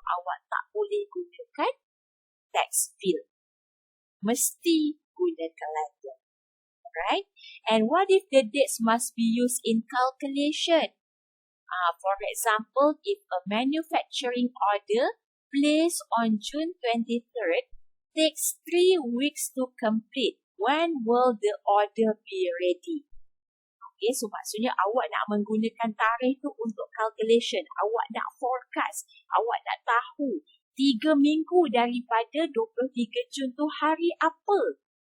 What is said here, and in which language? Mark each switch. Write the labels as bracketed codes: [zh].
[ms] Awak tak boleh gunakan text field. Mesti guna calendar. Alright? [en] And what if the dates must be used in calculation? For example, if a manufacturing order placed on June 23rd takes 3 weeks to complete, when will the order be ready? [ms] Okay, so maksudnya awak nak menggunakan tarikh tu untuk calculation. Awak nak forecast. Awak nak tahu 3 minggu daripada 23 Jun tu hari apa.